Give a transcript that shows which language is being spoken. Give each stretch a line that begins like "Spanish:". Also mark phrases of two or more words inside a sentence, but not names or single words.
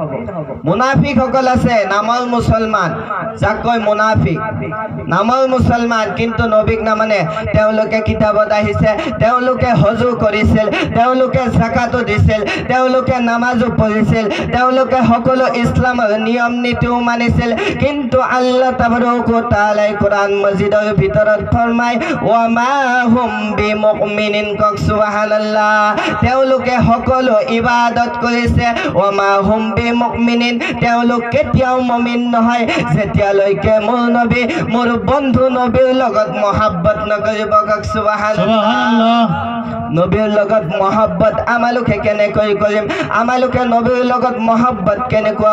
Assamese: মুনাফিক সকল আছে নামৰ মুছলমান যাক কয় মুনাফিক নামৰ মুছলমান কিন্তু নবীক নামানে তেওঁলোকে কিতাপত আহিছে তেওঁলোকে হজু কৰিছিল তেওঁলোকে যাকাতো দিছিল তেওঁলোকে নামাজো পঢ়িছিল তেওঁলোকে সকলো ইছলামৰ নিয়ম নীতিও মানিছিল কিন্তু আল্লাহ
Arabic: تبارك وتعالى
Assamese: কোরআন মাজিদৰ ভিতৰত ফৰমায়
Arabic: وما هم بمؤمنين
Assamese: কক সুবহানাল্লাহ তেওঁলোকে সকলো ইবাদত কৰিছে
Arabic: وما هم بمؤمنين
Assamese: তেওঁলোক কেতিয়াও মুমিন নহয় যেতিয়ালৈকে মোৰ নবী মোৰ বন্ধু নবীৰ লগত মহব্বত নকৰিব কক সুবহানাল্লাহ নবীৰ লগত মহব্বত আমালোকে কেনেকৈ কৰিম আমালোকে নবীৰ লগত মহব্বত কেনেকুৱা